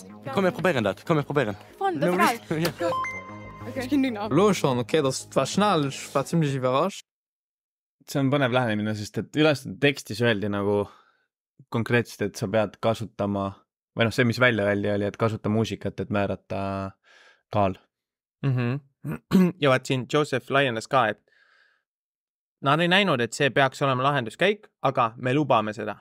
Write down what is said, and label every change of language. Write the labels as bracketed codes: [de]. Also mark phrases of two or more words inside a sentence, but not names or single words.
[de] Komm wir probieren dat. Lo schon, okay, das war schnell, ich war ziemlich überrascht. [et] See on põnev lähenemine, sest et üles tekstis öeldi nagu konkreetselt, et sa pead kasutama, või noh, see, mis välja öeldi, oli, et kasuta muusikat, et määrata kaal. Ja vaat siin Joseph laienes ka, et nad ei näinud, et see peaks olema lahenduskäik, aga me lubame seda.